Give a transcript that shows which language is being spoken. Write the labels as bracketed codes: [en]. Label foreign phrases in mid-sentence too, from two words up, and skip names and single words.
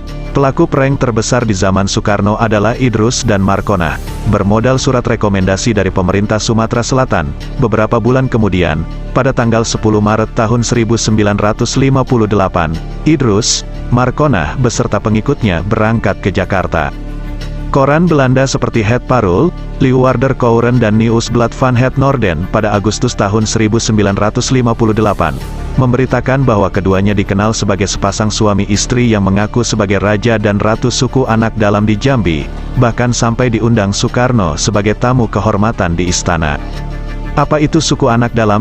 [id] Pelaku prank terbesar di zaman Soekarno adalah Idrus dan Markonah. Bermodal surat rekomendasi dari pemerintah Sumatera Selatan, beberapa bulan kemudian, pada tanggal 10 Maret tahun 1958, Idrus, Markonah beserta pengikutnya berangkat ke Jakarta. Koran Belanda seperti Het Parool, Leeuwarder Courant dan Nieuwsblad van het Noorden pada Agustus tahun 1958, memberitakan bahwa keduanya dikenal sebagai sepasang suami istri yang mengaku sebagai raja dan ratu suku anak dalam di Jambi, bahkan sampai diundang Soekarno sebagai tamu kehormatan di istana. Apa itu suku anak dalam?